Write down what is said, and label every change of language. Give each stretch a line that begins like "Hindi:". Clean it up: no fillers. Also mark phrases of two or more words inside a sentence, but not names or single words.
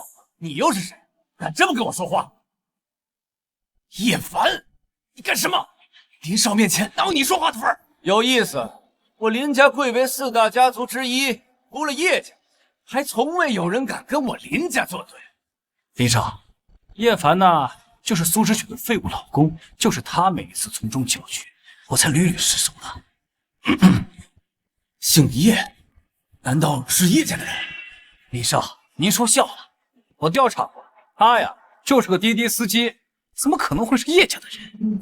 Chinese: 你又是誰？敢這麼跟我說話？葉凡，你幹什麼？林少面前哪有你說話的份兒？有意思，我林家貴為4大家族之一，除了葉家，還從未有人敢跟我林家作對。林少，葉凡呐，就是蘇之雪的廢物老公，就是他每一次從中搅局，我才屢屢失手的。姓葉，難道是葉家的人？林少，您說笑了。我調查過，他呀就是個滴滴司機，怎麼可能會是葉家的人？